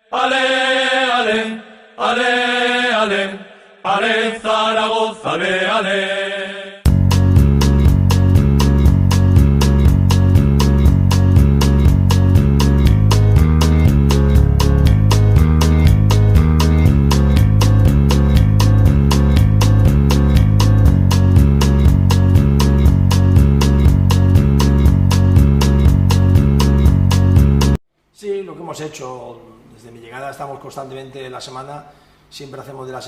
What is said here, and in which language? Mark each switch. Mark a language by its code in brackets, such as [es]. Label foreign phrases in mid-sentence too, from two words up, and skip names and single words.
[es] Ale, ale, ale, ale, ale, Zaragoza, ale, ale. Sí, lo que hemos hecho desde mi llegada, estamos constantemente en la semana, siempre hacemos de las